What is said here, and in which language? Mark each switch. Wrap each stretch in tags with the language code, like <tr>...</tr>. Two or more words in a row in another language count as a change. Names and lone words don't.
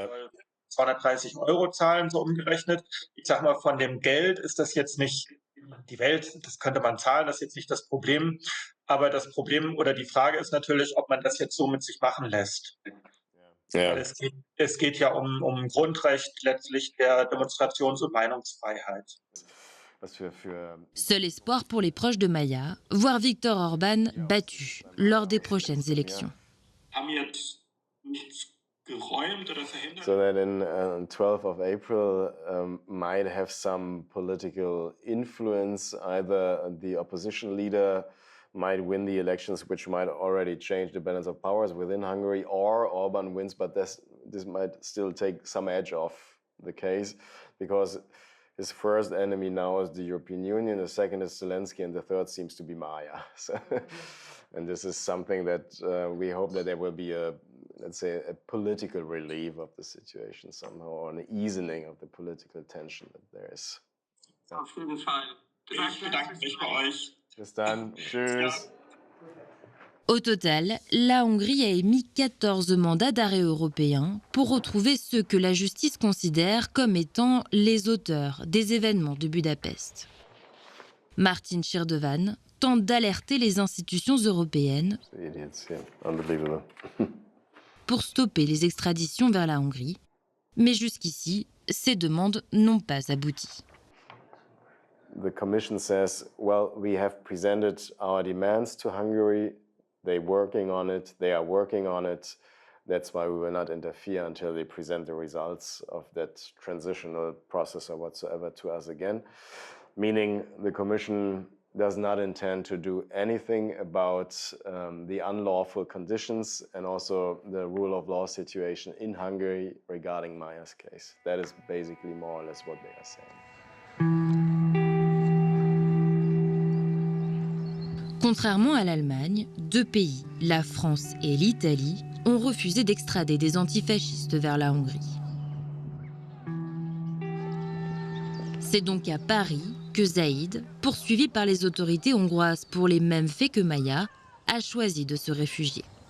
<de>Soll 230 € zahlen, so umgerechnet. Ich sag mal, von dem Geld ist das jetzt nicht die Welt, das könnte man zahlen, das ist jetzt nicht das Problem. Aber das Problem oder die Frage ist natürlich, ob man das jetzt so mit sich machen lässt. Ja. Weil es geht ja um Grundrecht letztlich der Demonstrations- und Meinungsfreiheit.</de> <fr>Seul espoir pour les proches de Maja, voir Viktor Orban battu lors des prochaines élections.</fr> <de>Haben jetzt nichts geräumt oder verhindert?</de> <en>So that in 12th of April might have some political influence. Either the opposition leader might win the elections, which might already change the balance of powers within Hungary, or Orban wins, but this might still take some edge off the case, because his first enemy now is the European Union, the second is Zelensky, and the third seems to be Maja. So, and this is something that we hope that there will be a, let's say, a political relief of the situation somehow, or an easing of the political tension that there is.</en> <de>Auf jeden Fall. Ich bedanke mich bei euch. Bis dann. Tschüss.</de> <fr>Au total, la Hongrie a émis 14 mandats d'arrêt européens pour retrouver ceux que la justice considère comme étant les auteurs des événements de Budapest. Martin Shirdevan tente d'alerter les institutions européennes pour stopper les extraditions vers la Hongrie, mais jusqu'ici, ces demandes n'ont pas abouti.</fr> <en>The Commission says, well, we have presented our demands to Hungary. They're working on it. They are working on it. That's why we will not interfere until they present the results of that transitional process or whatsoever to us again. Meaning the Commission does not intend to do anything about the unlawful conditions and also the rule of law situation in Hungary regarding Maja's case. That is basically more or less what they are saying.</en> <fr>Contrairement à l'Allemagne, deux pays, la France et l'Italie, ont refusé d'extrader des antifascistes vers la Hongrie. C'est donc à Paris que Zaïd, poursuivi par les autorités hongroises pour les mêmes faits que Maja, a choisi de se réfugier.</fr>